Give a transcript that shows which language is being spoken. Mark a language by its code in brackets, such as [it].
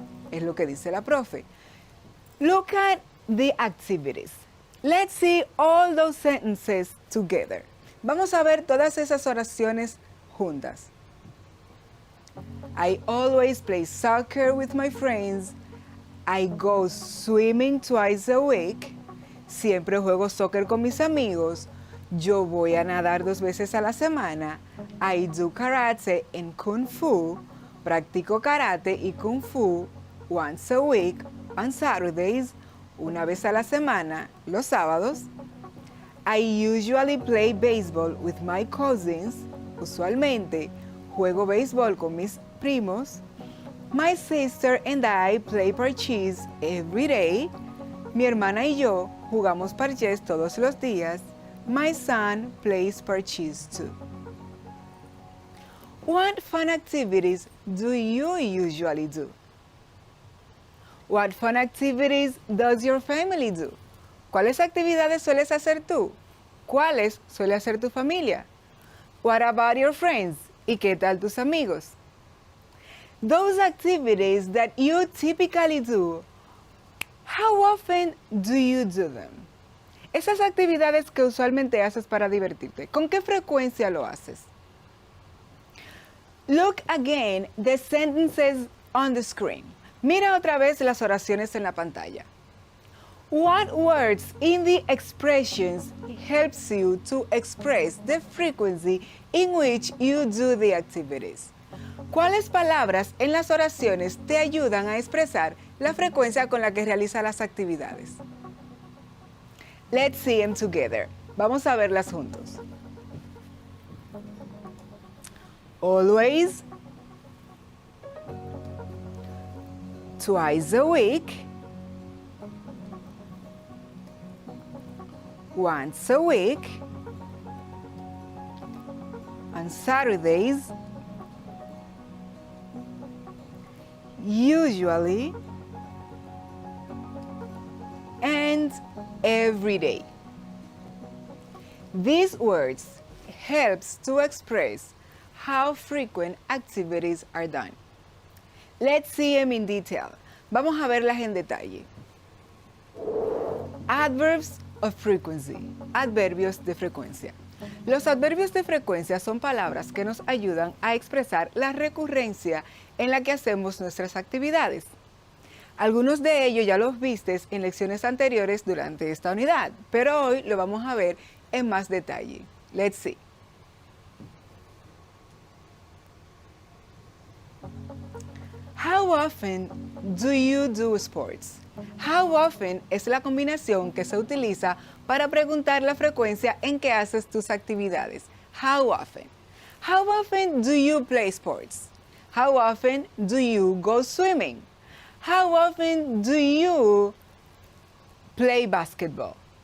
[es] Es lo que dice la profe. [en] Look at the activities. Let's see all those sentences together. [es] Vamos a ver todas esas oraciones juntas. [en] I always play soccer with my friends. I go swimming twice a week. [es] Siempre juego soccer con mis amigos. Yo voy a nadar 2 veces a la semana. [en] I do karate and kung fu. [es] Practico karate y kung fu [en] once a week on Saturdays. [es] Una vez a la semana, los sábados. [en] I usually play baseball with my cousins. [es] Usualmente juego béisbol con mis primos. [en] My sister and I play parcheesi every day. [es] Mi hermana y yo jugamos parchés todos los días. [en] My son plays parcheesi too. What fun activities do you usually do? What fun activities does your family do? [es] ¿Cuáles actividades sueles hacer tú? ¿Cuáles suele hacer tu familia? [en] What about your friends? [es] ¿Y qué tal tus amigos? [en] Those activities that you typically do, how often do you do them? [es] Esas actividades que usualmente haces para divertirte, ¿con qué frecuencia lo haces? [en] Look again the sentences on the screen. [es] Mira otra vez las oraciones en la pantalla. [en] What words in the expressions helps you to express the frequency in which you do the activities? [es] ¿Cuáles palabras en las oraciones te ayudan a expresar la frecuencia con la que realiza las actividades? [en] Let's see them together. [es] Vamos a verlas juntos. [en] Always, twice a week, once a week, on Saturdays, usually, and every day. These words helps to express how frequent activities are done. Let's see them in detail. [es] Vamos a verlas en detalle. [en] Adverbs of frequency, [es] adverbios de frecuencia. Los adverbios de frecuencia son palabras que nos ayudan a expresar la recurrencia en la que hacemos nuestras actividades. Algunos de ellos ya los vistes en lecciones anteriores durante esta unidad, pero hoy lo vamos a ver en más detalle. [en] Let's see. How often do you do sports? [es] How often es la combinación que se utiliza para preguntar la frecuencia en que haces tus actividades. [en] How often? How often do you play sports? How often do you go swimming? How often do you play basketball?